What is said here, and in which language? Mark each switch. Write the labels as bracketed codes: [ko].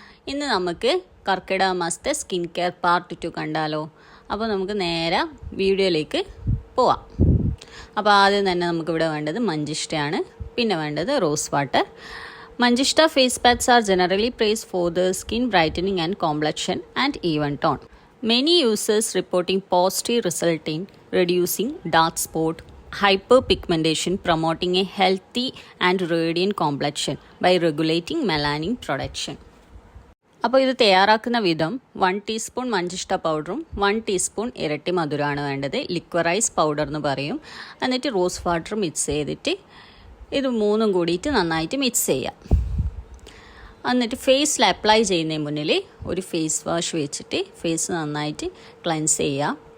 [ml] ഇന്ന് നമുക്ക് കർക്കിടക മാസത്തെ സ്കിൻ കെയർ പാർട്ട് 2 കണ്ടാലോ. അപ്പോൾ നമുക്ക് നേരെ വീഡിയോയിലേക്ക് പോവാം. അപ്പോൾ ആദ്യം തന്നെ നമുക്കിവിടെ വേണ്ടത് മഞ്ചിഷ്ടയാണ്, പിന്നെ വേണ്ടത് rose water. [en] Manjishta face pads are generally praised for the skin brightening and complexion and even tone. Many users reporting positive result in reducing dark spot, hyperpigmentation, promoting a healthy and radiant complexion by regulating melanin production. [ml] അപ്പോൾ ഇത് തയ്യാറാക്കുന്ന വിധം 1 teaspoon മഞ്ചിഷ്ട പൗഡറും 1 teaspoon ഇരട്ടി മധുരമാണ് വേണ്ടത്. Liquorice powder എന്ന് പറയും. എന്നിട്ട് റോസ് വാട്ടർ മിക്സ് ചെയ്തിട്ട് ഇത് മൂന്നും കൂടിയിട്ട് നന്നായിട്ട് മിക്സ് ചെയ്യാം. എന്നിട്ട് ഫേസിൽ അപ്ലൈ ചെയ്യുന്നതിന് മുന്നിൽ ഒരു ഫേസ് വാഷ് വെച്ചിട്ട് ഫേസ് നന്നായിട്ട് ക്ലെൻസ് ചെയ്യുക.